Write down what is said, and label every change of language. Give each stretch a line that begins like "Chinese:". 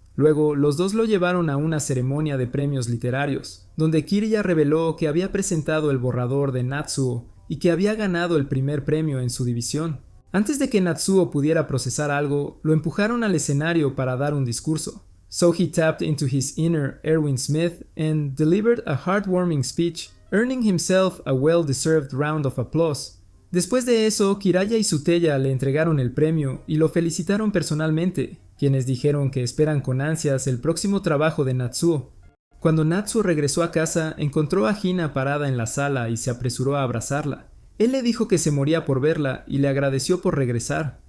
Spanish: Luego, los dos lo llevaron a una ceremonia de premios literarios, donde Kiriya reveló que había presentado el borrador de Natsuo y que había ganado el primer premio en su división. Antes de que Natsuo pudiera procesar algo, lo empujaron al escenario para dar un discurso.
English: So he tapped into his inner Erwin Smith and delivered a heartwarming speech, earning himself a well-deserved round of applause.
Spanish: Después de eso, Kiraya y Tsuteya le entregaron el premio y lo felicitaron personalmente, quienes dijeron que esperan con ansias el próximo trabajo de Natsuo. Cuando Natsuo regresó a casa, encontró a Hina parada en la sala y se apresuró a abrazarla. Él le dijo que se moría por verla y le agradeció por regresar.